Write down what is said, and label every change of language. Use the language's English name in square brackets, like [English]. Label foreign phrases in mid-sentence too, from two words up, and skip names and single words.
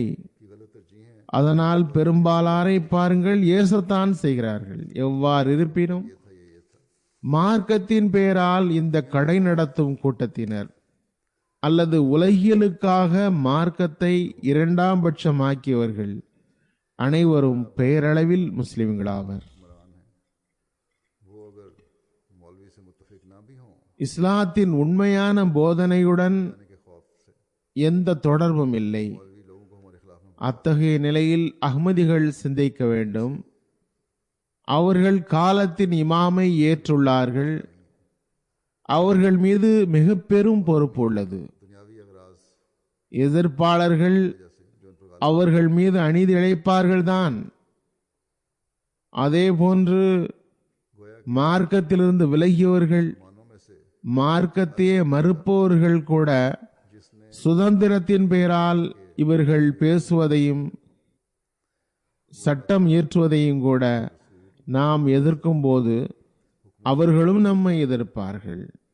[Tamil] அதனால் பெரும்பாலாரை பாருங்கள் ஏசத்தான் செய்கிறார்கள். எவ்வாறு இருப்பினும் மார்க்கத்தின் பெயரால் இந்த கடை நடத்தும் கூட்டத்தினர் அல்லது உலகியலுக்காக மார்க்கத்தை இரண்டாம் பட்சமாக்கியவர்கள் அனைவரும் பெயரளவில் முஸ்லிம்களாவர். [Urdu] वो अगर मौलवी से मुत्तफिक ना भी हों [Tamil] இஸ்லாத்தின் உண்மையான போதனையுடன் [Urdu] के खौफ से [Tamil] எந்த தொடர்பும் இல்லை. [Urdu] मौलवी लोगों को हमारे खिलाफ में [Tamil] அத்தகைய நிலையில் அஹ்மதிகள் சிந்திக்க வேண்டும். அவர்கள் காலத்தின் இமாமை ஏற்றுள்ளார்கள். அவர்கள் மீது மிக பெரும் பொறுப்பு உள்ளது. [Urdu] दुनियावी अगराज [Tamil] எதிர்ப்பாளர்கள் அவர்கள் மீது அநீதி இழைப்பார்கள் தான். அதே போன்று மார்க்கத்திலிருந்து விலகியவர்கள் [Urdu] मानों में से [Tamil] மார்க்கத்தையே மறுப்பவர்கள் கூட சுதந்திரத்தின் பெயரால் இவர்கள் பேசுவதையும் சட்டம் இயற்றுவதையும் கூட நாம் எதிர்க்கும் போது அவர்களும் நம்மை எதிர்ப்பார்கள்.